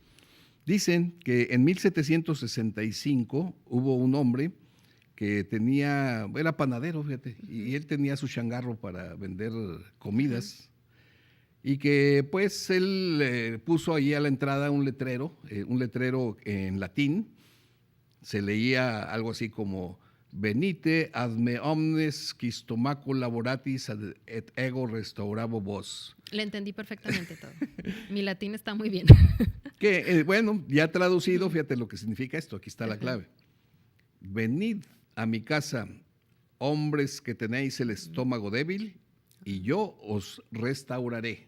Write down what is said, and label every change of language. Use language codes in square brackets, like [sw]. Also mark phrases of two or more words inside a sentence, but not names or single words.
[es] Dicen que en 1765 hubo un hombre que era panadero, fíjate, y él tenía su changarro para vender comidas. Y que pues él puso ahí a la entrada un letrero en latín. Se leía algo así como: [la] venite ad me omnes qui stomaco laboratis et ego restaurabo vos. [es] Le entendí perfectamente todo. Mi latín está muy bien. Que bueno, ya traducido, fíjate lo que significa esto, aquí está la clave. Venid a mi casa, hombres que tenéis el estómago débil, y yo os restauraré.